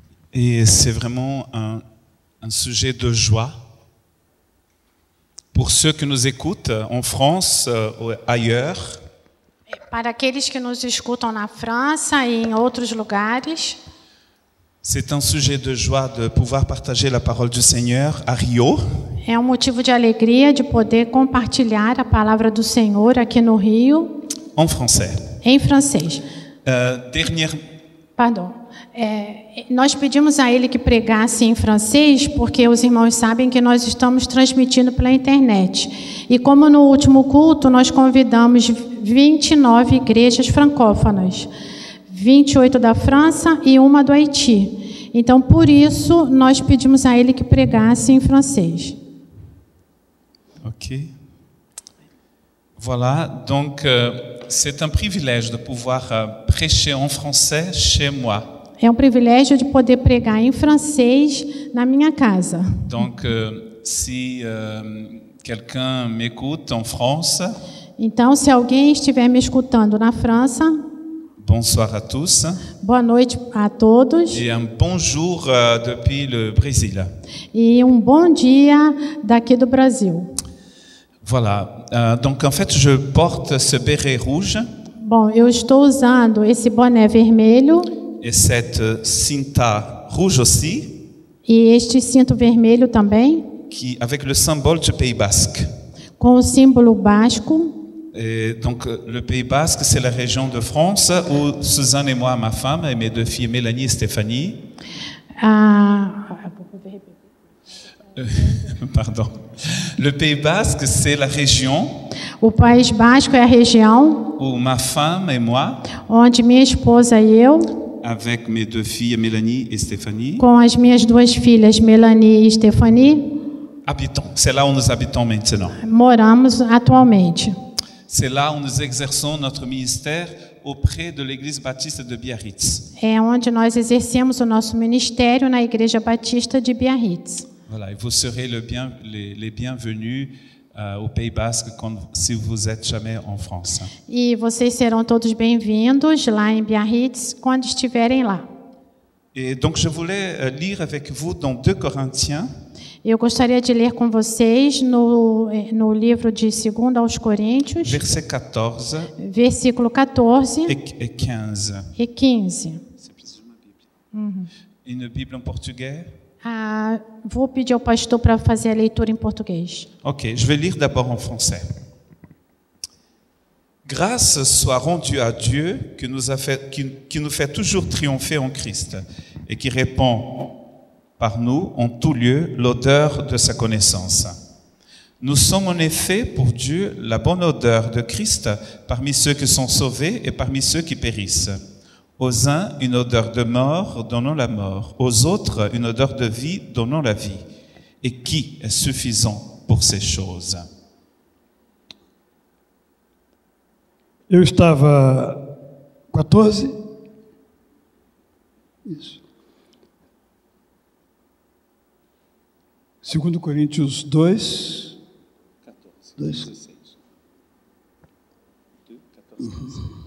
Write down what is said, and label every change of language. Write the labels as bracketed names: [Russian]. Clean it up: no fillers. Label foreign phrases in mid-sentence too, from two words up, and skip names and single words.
[French] Et c'est vraiment un sujet de joie pour ceux qui nous écoutent en France ou ailleurs. [Portuguese] Para aqueles que nos escutam na França e em outros lugares, [French] C'est un sujet de joie de pouvoir partager la parole du Seigneur à Rio. [Portuguese] é um motivo de alegria de poder compartilhar a palavra do Senhor aqui no Rio, [French] En français. [Portuguese] em francês. Pardon. Nós pedimos a ele que pregasse em francês, porque os irmãos sabem que nós estamos transmitindo pela internet. E como no último culto nós convidamos 29 igrejas francófonas, 28 da França e uma do Haiti. Então, por isso, nós pedimos a ele que pregasse em francês. Ok. [French] Voilà, donc c'est un privilège de pouvoir prêcher en français chez moi. [Portuguese] É um privilégio de poder pregar em francês na minha casa. [French] Donc si quelqu'un m'écoute en France, [Portuguese] Então, se alguém estiver me escutando na França, [French] bonsoir à tous [Portuguese] boa noite a todos [French] et un bonjour depuis le Brésil. [Portuguese] e um bom dia daqui do Brasil. [French] Voilà, donc en fait je porte ce béret rouge [Portuguese] Bom, eu estou usando esse boné vermelho [French] et cette cinta rouge aussi, [Portuguese] e este cinto vermelho também, [French] avec le symbole du Pays Basque. [Portuguese] com o símbolo basco. [French] Et donc le Pays Basque, c'est la région de France où Suzanne et moi, ma femme, et mes deux filles Mélanie et Stéphanie, pardon. Le Pays Basque, c'est la région [Portuguese] O País Basco é a região [French] où ma femme et moi, [Portuguese] onde minha esposa e eu, [French] avec mes deux filles Mélanie et Stéphanie, [Portuguese] com as minhas duas filhas, Melanie e Stephanie, [French] habitons. C'est là où nous habitons maintenant. [Portuguese] moramos atualmente. [French] C'est là où nous exerçons notre ministère auprès de l'Église baptiste de Biarritz. [Portuguese] É onde nós exercemos o nosso ministério na Igreja Batista de Biarritz. [French] Voilà, et vous serez les bienvenus au Pays Basque si vous êtes jamais en France. [Portuguese] E vocês serão todos bem-vindos lá em Biarritz quando estiverem lá. [French] Et donc je voulais lire avec vous dans 2 Corinthiens, [Portuguese] Eu gostaria de ler com vocês no livro de 2 aos Coríntios, [French] verset 14 [Portuguese] versículo 14 [French] et 15. [Portuguese] e 15. [French] Une Bible en portugais? [Portuguese] Vou pedir ao pastor para fazer a leitura em português. [French] Ok, je vais lire d'abord en français. Grâce soit rendue à Dieu qui nous fait toujours triompher en Christ et qui répand par nous en tout lieu l'odeur de sa connaissance. Nous sommes en effet pour Dieu la bonne odeur de Christ parmi ceux qui sont sauvés et parmi ceux qui périssent. Aux uns, une odeur de mort, donnant la mort. Aux autres, une odeur de vie, donnant la vie. Et qui est suffisant pour ces choses? [Portuguese] Eu estava 14. Isso. 2 Coríntios 2. 2. 2, 14.